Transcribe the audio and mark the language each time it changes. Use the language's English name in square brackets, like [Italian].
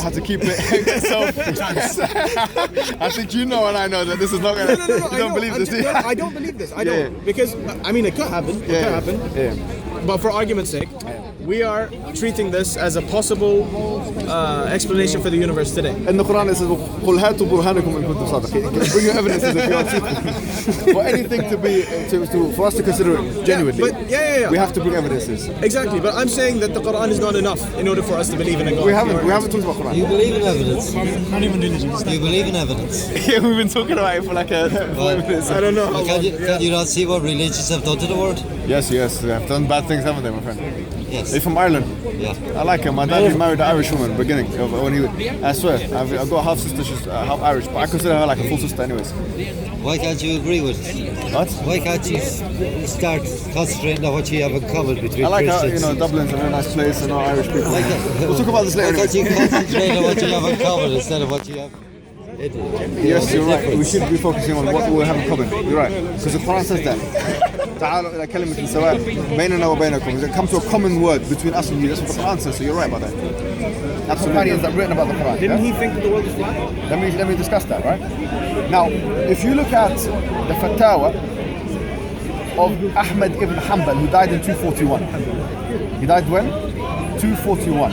[English] How to keep it I think you know and I know that this is not going to. No, you don't believe this, do you? I don't believe this. I don't. Because, I mean, it could happen. It could happen. Yeah. But for argument's sake, we are treating this as a possible explanation for the universe today. In the Quran it says, [Arabic] قُلْ هَاتُوا بُرْهَانَكُمْ إِن كُنتُمْ صَادِقِينَ. [English] Bring your evidences if you are truthful. For anything for us to consider it genuinely, we have to bring evidences. Exactly, but I'm saying that the Quran is not enough in order for us to believe in a God. We haven't talked about Quran. You believe in evidence? Not even religion. You believe in evidence? Yeah, we've been talking about it for like 5 minutes. I don't know how long. Can you not see what religions have done to the world? Yes, they have done bad things, haven't they, my friend? Yes. Are you from Ireland? Yeah. I like him. My dad married an Irish woman at the beginning. I swear, I've got a half sister, she's half Irish, but I consider her like a full sister anyways. Why can't you agree with it? What? Why can't you start concentrating on what you have in common between I like how, Christians? Dublin's a very nice place and all Irish people. Like that. We'll talk about this later. Why can't you concentrate on what you have in common instead of what you have? Yes, you're right. We should be focusing on what we have in common. You're right. Because the Quran says that. [Arabic] تعالوا إلى كلمة سواء بيننا وبينكم. [English] It comes to a common word between us and you. That's what the Quran says. So you're right about that. That's the companions that written about the Quran. Didn't he think that the world was flat? Let me discuss that, right? Now, if you look at the fatwa of Ahmed ibn Hanbal, who died in 241. He died when? 241.